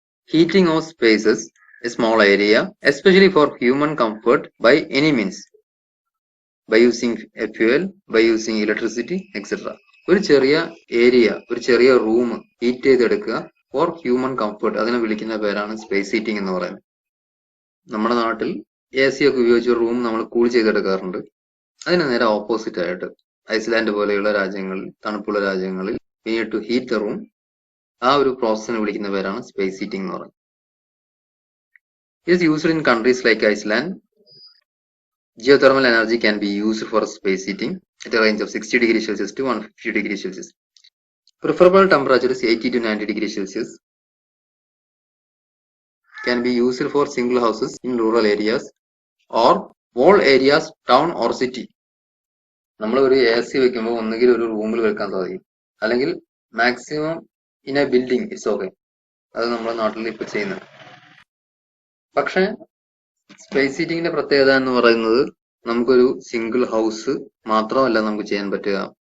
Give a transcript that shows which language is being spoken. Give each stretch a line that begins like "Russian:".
English: Heating of spaces, a small area, especially for human comfort by any means, by using a fuel, by using electricity, etc.
Malayalam: ഒരു ചെറിയ area, ഒരു ചെറിയ room heat ചെയ്തെടുക്കുക
English: for human comfort,
Malayalam: അതിനെ വിളിക്കുന്ന പേരാണ് space heating എന്ന് പറയുന്നത്. നമ്മുടെ നാട്ടിൽ AC ഒക്കെ ഉപയോഗിച്ച് റൂം നമ്മൾ കൂൾ ചെയ്തെടുക്കാറുണ്ട്. അതിന് നേരെ ഓപ്പോസിറ്റ് ആയിട്ട് ഐസ്ലാൻഡ് പോലെയുള്ള രാജ്യങ്ങളിൽ, തണുപ്പുള്ള രാജ്യങ്ങളിൽ
English: we need to heat the room
Malayalam: ആ ഒരു പ്രോസസ്സിനെ വിളിക്കുന്ന പേരാണ് സ്പേസ് ഹീറ്റിംഗ് എന്ന് പറയുന്നത്.
English: It is used in countries like Iceland. Geothermal energy can be used for space heating at a range of 60 degrees Celsius to 150 degrees Celsius. Preferable temperature is 80 to 90 degrees Celsius. Can be used for single houses in rural areas or wall areas, town or city.
Malayalam: നമ്മൾ ഒരു AC വെക്കുമ്പോൾ ഒന്നുകിൽ ഒരു റൂമിൽ വെക്കാൻ സാധിക്കും, അല്ലെങ്കിൽ maximum
English: In a building it's okay.
Malayalam: അത് നമ്മുടെ നാട്ടിൽ ഇപ്പൊ ചെയ്യുന്നത്. പക്ഷെ സ്പേസ് ഹീറ്റിംഗിന്റെ പ്രത്യേകത എന്ന് പറയുന്നത് നമുക്കൊരു സിംഗിൾ ഹൗസ് മാത്രമല്ല നമുക്ക് ചെയ്യാൻ പറ്റുക.